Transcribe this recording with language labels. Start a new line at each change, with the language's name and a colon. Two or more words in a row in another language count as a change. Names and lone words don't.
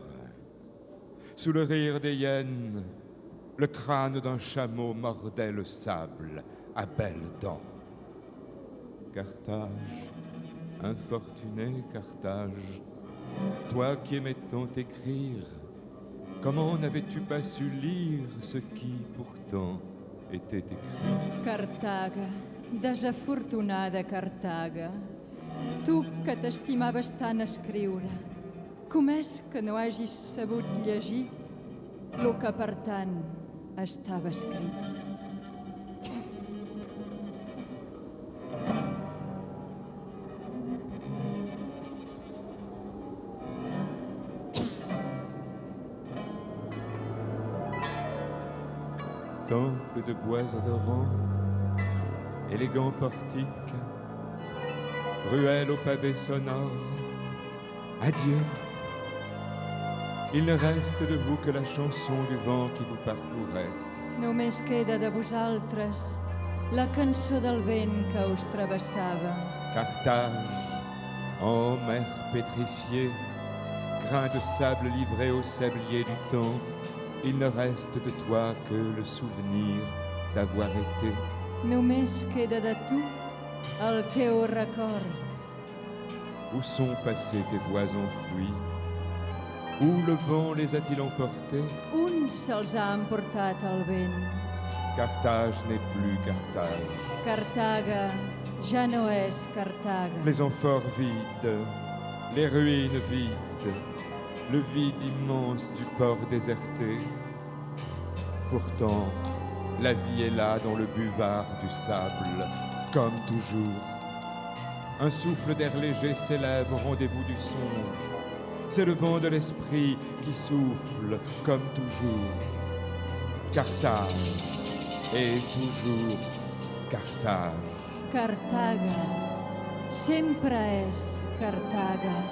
French: Sous le rire des hyènes, le crâne d'un chameau mordait le sable à belles dents. Carthage, infortuné Carthage, toi qui aimais tant écrire, comment n'avais-tu pas su lire ce qui, pourtant, était écrit?
Catalan: Cartaga, desafortunada Cartaga, tu que t'estimaves tant escriure, com és que no hagis sabut llegir lo que per tant estava escrit?
French: Temple de bois odorants, élégant portique, ruelle aux pavés sonores, adieu. Il ne reste de vous que la chanson du vent qui vous parcourait.
Catalan: Només queda de vosaltres la cançó del vent que us travessava.
French: Carthage, en mer pétrifiée, grain de sable livré au sablier du temps, il ne reste de toi que le souvenir d'avoir été.
Catalan: Només queda de tu el teu record.
French: Où sont passés tes voix enfouies? Où le vent les a-t-il emportés?
Catalan: Un se'ls ha emportat el vent.
French: Carthage n'est plus Carthage.
Catalan: Cartaga ja no és Cartaga.
French: Les amphores vides, les ruines vides, le vide immense du port déserté. Pourtant, la vie est là dans le buvard du sable, comme toujours. Un souffle d'air léger s'élève au rendez-vous du songe. C'est le vent de l'esprit qui souffle, comme toujours. Carthage est toujours Carthage.
Catalan: Cartaga sempre és Cartaga.